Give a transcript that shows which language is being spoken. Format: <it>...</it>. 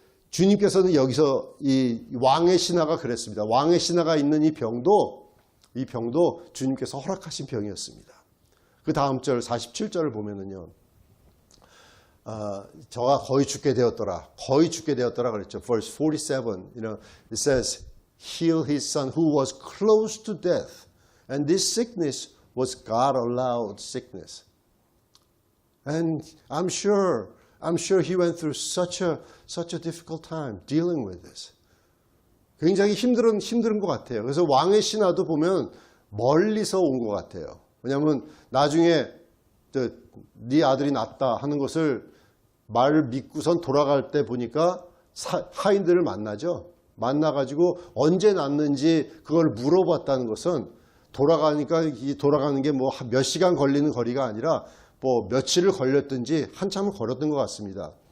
<ko>주님께서는 여기서 이 왕의 신하가 그랬습니다. 왕의 신하가 있는 이 병도 주님께서 허락하신 병이었습니다. 그 다음 절 47절을 보면은요. 저가 거의 죽게 되었더라 그랬죠.</ko> <en>Verse 47, it says, heal his son who was close to death. And this sickness was God allowed sickness. And I'm sure he went through such a difficult time dealing with this.</en> <ko>굉장히 힘든 것 같아요. 그래서 왕의 신하도 보면 멀리서 온 것 같아요. 왜냐하면 나중에 네 아들이 낫다 하는 것을 말 믿고선 돌아갈 때 보니까 하인들을 만나죠. 만나가지고 언제 낫는지 그걸 물어봤다는 것은 돌아가는 게 뭐 몇 시간 걸리는 거리가 아니라 뭐 며칠을 걸렸든지 한참을 걸었던 것 같습니다.</ko>